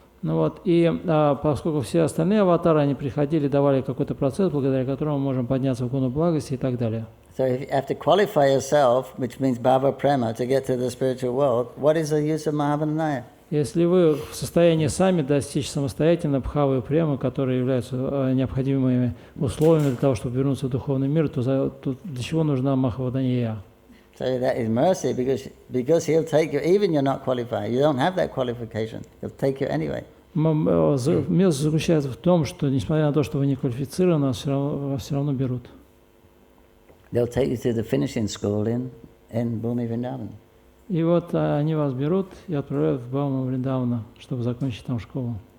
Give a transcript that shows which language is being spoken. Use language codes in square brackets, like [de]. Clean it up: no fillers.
[ru] Ну вот, и поскольку все остальные аватары, они приходили, давали какой-то процесс, благодаря которому мы можем подняться в гуну благости и так далее. [en] So if you have to qualify yourself, which means bhava prema, to get to the spiritual world, what is the use of Mahavananaya? [ru] Если вы в состоянии сами достичь самостоятельно бхавы и премы, которые являются необходимыми условиями для того, чтобы вернуться в духовный мир, то для чего нужна Махаваданья? [en] So that is mercy, because he'll take you, even you're not qualified, you don't have that qualification, he'll take you anyway. [ru] Милость заключается в том, что несмотря на то, что вы не квалифицированы, вас все равно берут. [en] They'll take you to the finishing school in Bhumi Vrindavan. [ru] И вот они вас берут и отправляют в Бхаву Вриндавана, чтобы закончить там школу.